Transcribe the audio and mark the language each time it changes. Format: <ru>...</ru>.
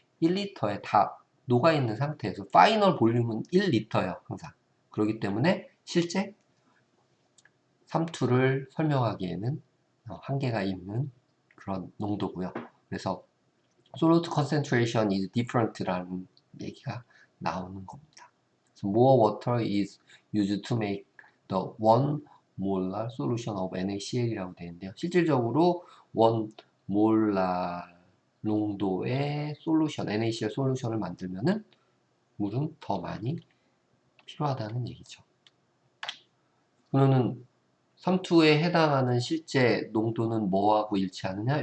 <ko>1리터에 다 녹아있는 상태에서 파이널 볼륨은 1리터예요 항상. 그렇기 때문에 실제 삼투를 설명하기에는 한계가 있는 그런 농도고요. 그래서</ko> <en>solute concentration is different</en> <ko>라는 얘기가 나오는 겁니다.</ko> <en>So more water is used to make the 1 molar solution of NaCl이라고 되어 있는데요.</en> <ko>실질적으로 1 molar 농도의 솔루션, NaCl 솔루션을 만들면은 물은 더 많이 필요하다는 얘기죠. 그러면은 삼투에 해당하는 실제 농도는 뭐하고 일치하느냐?</ko>